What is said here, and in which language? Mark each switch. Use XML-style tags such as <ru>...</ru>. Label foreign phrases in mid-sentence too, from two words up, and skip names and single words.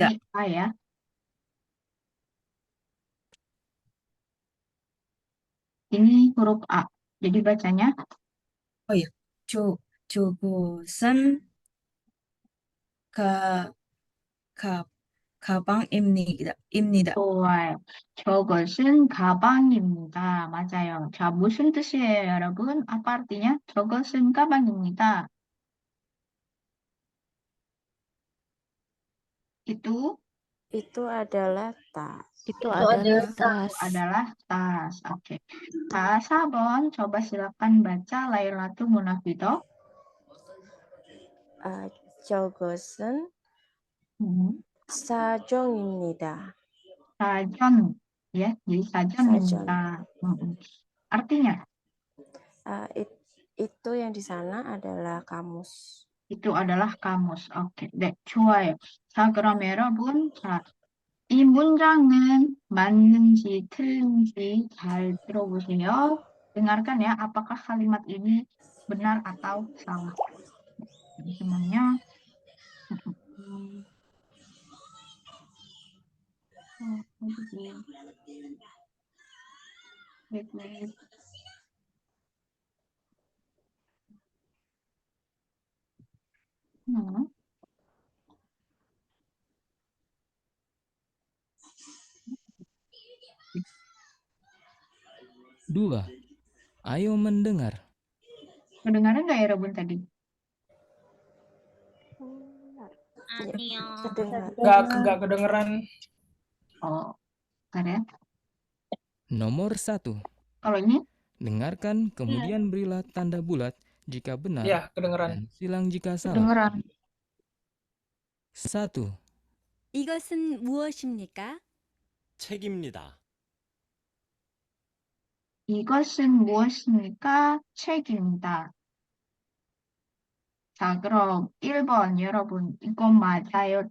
<id>ini A ya. Ini huruf A. Jadi bacanya Oh ya, Jokosen,</id> <ko>Ka, Ka, 가방입니다. 좋아요. 저것은 가방입니다. 맞아요. 자, 무슨 뜻이에요, 여러분?</ko> <id>apa artinya?</id> <ko>저것은 가방입니다.</ko> <id>Itu adalah tas. Itu adalah tas. adalah tas. Oke. Kak Sabon, coba silakan baca Lailatul Munafiqah.</id> <ko>저것은 Hmm. 사정입니다.</ko> <id>Sajon, ya, jadi sajon입니다. Artinya, Itu yang di sana adalah kamus. Itu adalah kamus. Oke,</id> <ko>네, 좋아요. 자, 그럼 여러분, 자, 이 문장은 맞는지 틀린지 잘 들어보세요.</ko> <id>Dengarkan ya, apakah kalimat ini benar atau salah.</id> <ko>잠시만요. 어디지?</ko> <en>wait, wait. Hmm.</en> <id>2. Ayo mendengar. Kedengaran nggak ya, Robun tadi? Ya, terdengar. Nggak kedengeran. Oh, bentar ya. Nomor 1. Kalau ini, Dengarkan, kemudian berilah tanda bulat jika benar Ya, kedengeran. dan silang jika salah. kedengaran. 1.</id> <ko>이것은 무엇입니까? 책입니다. 이것은 무엇입니까? 책입니다. 자, 그럼 1번 여러분, 이건 맞아요?</ko>